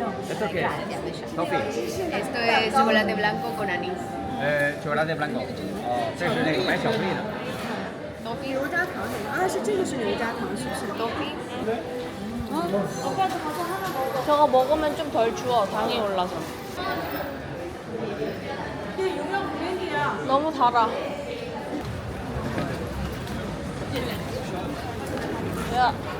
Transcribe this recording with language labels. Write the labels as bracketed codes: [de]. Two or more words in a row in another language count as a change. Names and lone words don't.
[es] ¿Esto qué es? Toffee. Esto es chocolate blanco con anís. chocolate blanco. [zh] 这是那个白巧克力的。牛轧糖啊，是这个是牛轧糖，是不是？ [ko] 떡이? 저거 먹으면 좀 덜 추워. 당이 올라서. 너무 달아. 야.